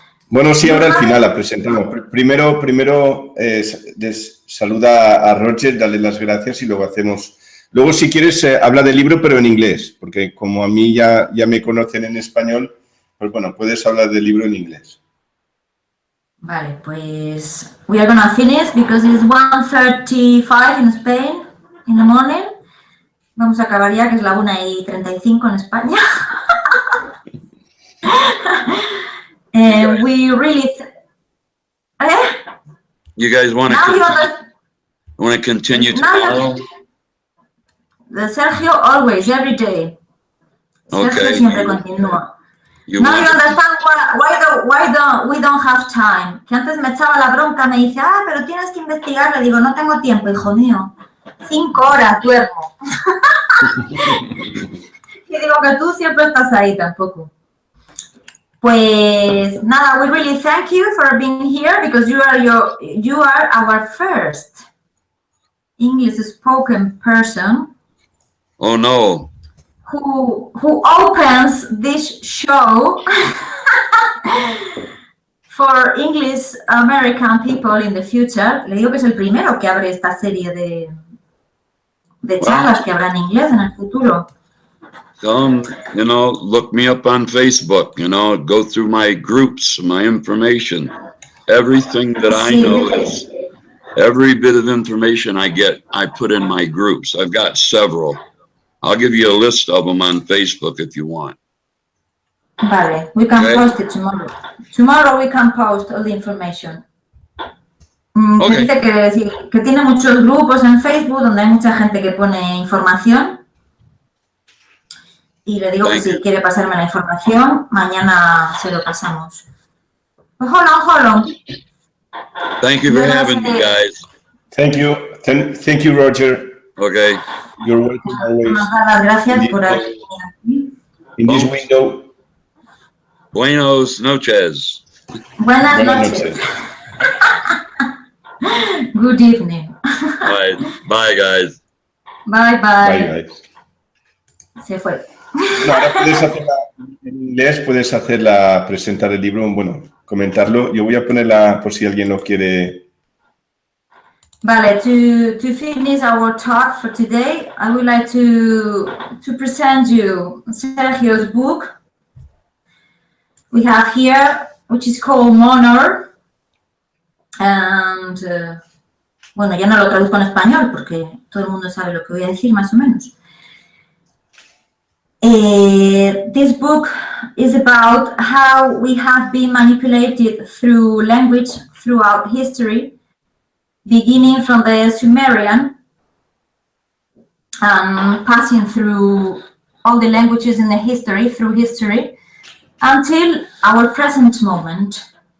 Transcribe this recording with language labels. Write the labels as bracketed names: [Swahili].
[Spanish] bueno, sí, ahora al final la presentamos. Primero saluda a Roger, dale las gracias y luego hacemos... Luego, si quieres, habla del libro, pero en inglés, porque como a mí ya me conocen en español, pues bueno, puedes hablar del libro en inglés. Vale, pues [English] we are gonna finish because it's 1:35 in Spain in the morning. [Spanish] Vamos a acabar ya, que es la 1:35 en España. [English] And we really... You guys want to continue tomorrow? Sergio always, every day. Sergio Okay. [Spanish] siempre continúa. [English] You No, want you understand why we don't have time. [Spanish] Que antes me echaba la bronca, me dice, pero tienes que investigar. Le digo, no tengo tiempo, hijo mío. 5 horas duermo. Y digo que tú siempre estás ahí tampoco. Pues nada, [English] we really thank you for being here because you are our first English spoken person. Oh no. Who opens this show for English American people in the future. [Spanish] Le digo que es el primero que abre esta serie de charlas que habrá en inglés en el futuro. [English] Come, look me up on Facebook, go through my groups, my information. Everything that I know is, every bit of information I get, I put in my groups. I've got several. I'll give you a list of them on Facebook if you want. Vale, we can post it tomorrow. Tomorrow we can post all the information. Okay. [Spanish] Dice que tiene muchos grupos en Facebook donde hay mucha gente que pone información. Y le digo que si quiere pasarme la información, mañana se lo pasamos. [English] Hold on. Thank you for having me, guys. Thank you, Roger. Okay. You're welcome always. [Spanish] Nos da las gracias por haber venido aquí. [English] In this window. [Spanish] Buenos noches. Buenas noches. [English] Good evening. Bye. Bye, guys. Bye. Bye, guys. [Spanish] Se fue. No, ahora puedes hacerla en inglés, presentar el libro, bueno, comentarlo. Yo voy a ponerla por si alguien lo quiere. [English] Vale, to finish our talk for today, I would like to present you Sergio's book we have here, which is called MONOR. [Spanish] And, bueno, ya no lo traduzco en español porque todo el mundo sabe lo que voy a decir más o menos. [English] This book is about how we have been manipulated through language throughout history, beginning from the Sumerian and passing through all the languages in the history, through history, until our present moment.